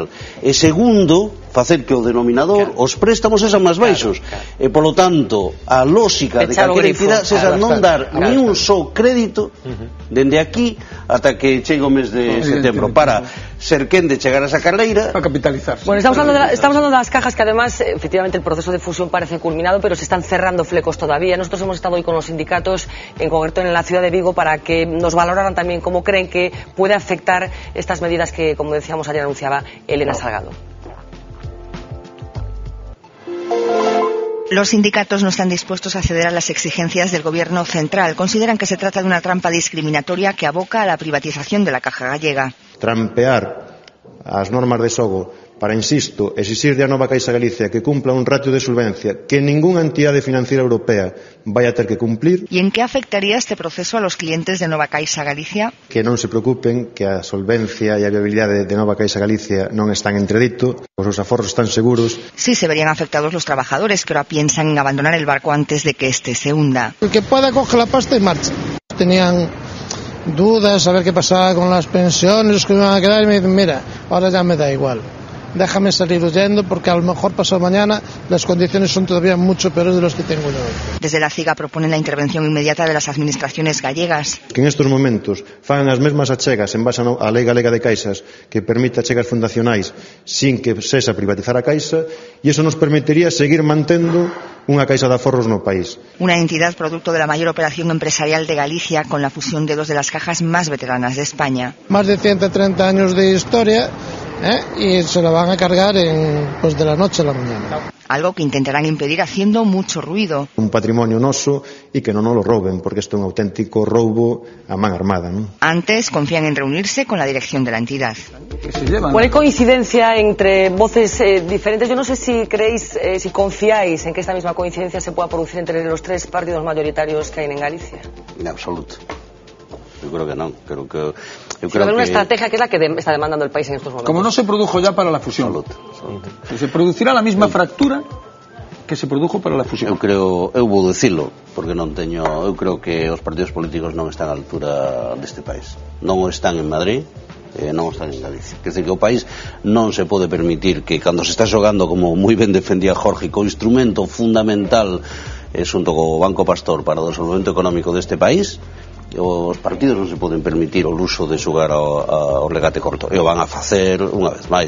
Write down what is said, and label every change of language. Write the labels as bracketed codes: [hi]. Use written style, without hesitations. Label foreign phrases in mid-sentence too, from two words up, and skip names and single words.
[gl] E segundo, facer que o denominador, os préstamos sexan máis baixos. E polo tanto, a lógica de calquera entidade sexa non dar ni un só crédito dende aquí ata que chegue o mes de setembro para ser quen de chegar a esa carreira para capitalizar. [es] Bueno, estamos hablando de las cajas, que además efectivamente el proceso de fusión parece culminado, pero se están cerrando flecos todavía. Nosotros hemos estado hoy con los sindicatos, en concreto en la ciudad de Vigo, para que nos valoraran también cómo creen que puede afectar estas medidas que, como decíamos ayer, anunciaba Elena Salgado. Los sindicatos no están dispuestos a ceder a las exigencias del Gobierno central. Consideran que se trata de una trampa discriminatoria que aboca a la privatización de la Caja Gallega. [gl] Trampear as normas de xogo para, insisto, exixir de a nova Caixa Galicia que cumpla un ratio de solvencia que ningunha entidade financiera europea vai a ter que cumplir. [es] ¿Y en qué afectaría este proceso a los clientes de Nova Caixa Galicia? [gl] Que non se preocupen, que a solvencia e a viabilidade de Nova Caixa Galicia non están en entredito, os seus aforros están seguros. [es] Sí se verían afectados los trabajadores que ahora piensan en abandonar el barco antes de que este se hunda. El que pueda coge la pasta y marcha. Tenían dudas, a ver qué pasaba con las pensiones, los que me iban a quedar, y me dicen, mira, ahora ya me da igual. Déjame salir huyendo porque a lo mejor pasado mañana las condiciones son todavía mucho peores de las que tengo yo hoy. Desde la CIGA proponen la intervención inmediata de las administraciones gallegas. Que en estos momentos [gl] fagan as mesmas achegas en base á Lei Galega de Caixas que permite achegas fundacionais sin que sexa privatizar a Caixa, e iso nos permitiría seguir mantendo unha Caixa de aforros no país. [es] Una entidad producto de la mayor operación empresarial de Galicia con la fusión de dos de las cajas más veteranas de España. Más de 130 años de historia. Y se la van a cargar de la noche a la mañana. Algo que intentarán impedir haciendo mucho ruido. [gl] Un patrimonio noso y que non nos lo roben, porque isto é un auténtico roubo a man armada, ¿no? [es] Antes confían en reunirse con la dirección de la entidad. ¿Cuál hay coincidencia entre voces diferentes? Yo no sé si creéis, si confiáis en que esta misma coincidencia se pueda producir entre los 3 partidos mayoritarios que hay en Galicia. En absoluto. Yo creo que no. Pero hay una estrategia que es la que está demandando el país en estos momentos. Como no se produjo ya para la fusión. Se producirá la misma fractura que se produjo para la fusión. [gl] Eu vou dicilo, porque eu creo que os partidos políticos non están á altura deste país. Non o están en Madrid, non están en Galicia. Quer dizer que o país non se pode permitir que cando se está xogando, como moi ben defendía Jorge, co instrumento fundamental xunto co Banco Pastor para o desenvolvemento económico deste país, os partidos non se poden permitir o luxo de xogar ao legate corto, e o van a facer unha vez máis.